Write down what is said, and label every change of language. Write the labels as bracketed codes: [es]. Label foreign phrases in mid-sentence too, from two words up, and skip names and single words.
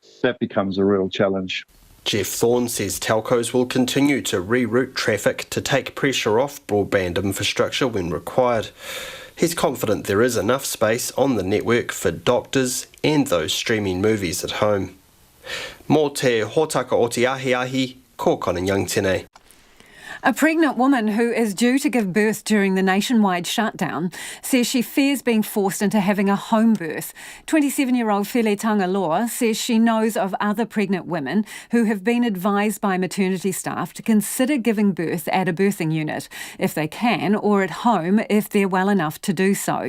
[en] That becomes a real challenge. Jeff Thorne says telcos will continue to reroute traffic to take pressure off broadband infrastructure when required. He's confident there is enough space on the network for doctors and those streaming movies at home. [mi] Mō te hōtaka o te ahi, ko Conor tēnei. [en] A pregnant woman who is due to give birth during the nationwide shutdown says she fears being forced into having a home birth. 27-year-old Fele Tangaloa says she knows of other pregnant women who have been advised by maternity staff to consider giving birth at a birthing unit if they can, or at home if they're well enough to do so.